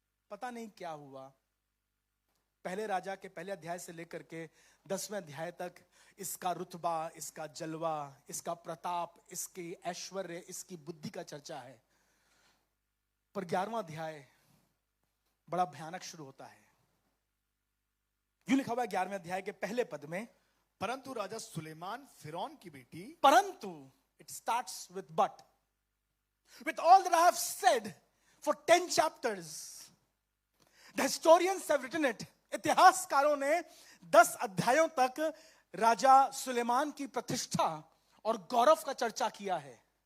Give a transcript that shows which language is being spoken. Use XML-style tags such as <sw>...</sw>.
<hi>पता नहीं क्या हुआ, पहले राजा के पहले अध्याय से लेकर के 10वें अध्याय तक इसका रुतबा, इसका जलवा, इसका प्रताप, इसकी ऐश्वर्य, इसकी बुद्धि का चर्चा है। पर 11वां अध्याय बड़ा भयानक शुरू होता है। यूं लिखा हुआ है 11वें अध्याय के पहले पद में, परंतु राजा सुलेमान फिरौन की बेटी, परंतु</hi> <en>it starts with but. With all that I have said for 10 chapters, the historians have written it.</en> <hi>इतिहासकारों ने 10 अध्यायों तक राजा सुलेमान की प्रतिष्ठा और गौरव का चर्चा किया है।</hi>